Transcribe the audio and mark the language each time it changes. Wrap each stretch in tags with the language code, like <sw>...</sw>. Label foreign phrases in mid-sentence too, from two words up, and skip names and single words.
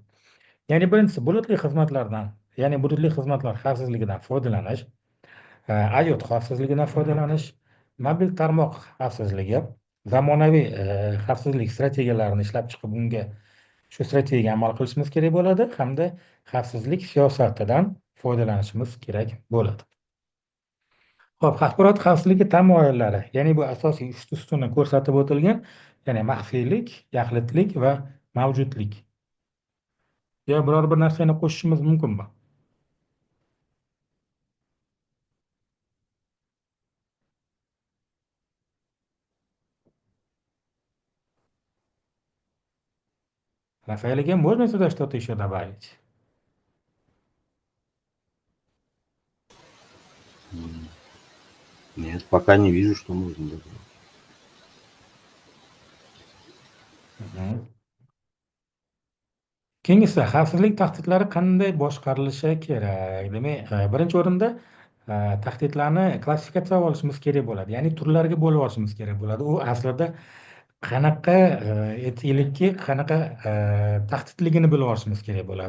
<uz>Ya'ni birinchisi bulutli xizmatlardan, ya'ni bulutli xizmatlar xavfsizligidan foydalanish, IoT xavfsizligidan foydalanish, mobil tarmoq xavfsizligi, zamonaviy xavfsizlik strategiyalarini ishlab chiqib, unga shu strategiyaga amal qilishimiz kerak bo'ladi hamda xavfsizlik siyosatidan foydalanishimiz kerak bo'ladi. Xo'p, axborot xavfsizligi tamoyillari, ya'ni bu asosiy ustuni ko'rsatib o'tilgan, ya'ni maxfiylik, yaxlitlik va mavjudlik. Ya biror bir narsani qo'shishimiz mumkinmi?</uz> <ru>Рафаэль, можно сюда что-то еще добавить? Нет, пока не вижу, что можно добавить. Mhm.</ru> <uz>Keyingisi, xavfsizlik tahdidlari qanday boshqarilishi kerak? Demak, birinchi o'rinda tahdidlarni klassifikatsiya olishimiz kerak bo'ladi. Ya'ni turlarga bo'lib olishimiz kerak bo'ladi. U aslida qanaqa aytaylikki, qanaqa tahdidligini bilib olishimiz kerak bo'ladi.</uz>